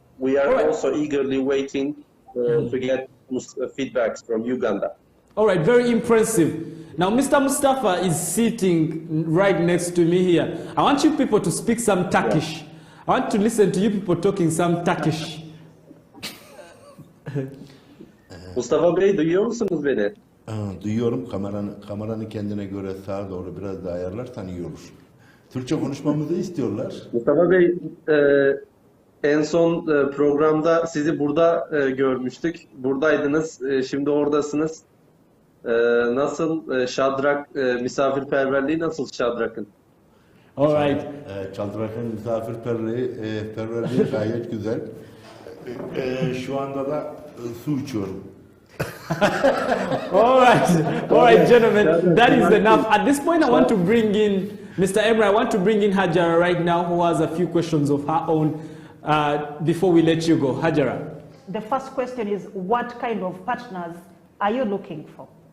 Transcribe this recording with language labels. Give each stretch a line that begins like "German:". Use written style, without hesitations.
English: We are also eagerly waiting to get feedbacks from Uganda. All right, very impressive. Now, Mr. Mustafa is sitting right next to me here. I want you people to speak some Turkish. I want to listen to you people talking some Turkish.
Turkish: Mustafa Bey, duyuyor musunuz beni? Duyuyorum. Kameranı kendine göre sağa doğru biraz daha ayarlarsan iyi olur. Türkçe konuşmamızı istiyorlar. Mustafa Bey, en son programda sizi burada görmüştük. Buradaydınız, şimdi oradasınız. Nasıl Şadrak, misafirperverliği nasıl Şadrak'ın?
English: All right.
Turkish: Şadrak'ın misafirperverliği gayet güzel. Şu anda da su içiyorum.
English: All right, gentlemen, that is enough. At this point, I want to bring in Mr. Emre. I want to bring in Hajara right now, who has a few questions of her own before we let you go. Hajara. The first question is, what kind of partners are you looking for?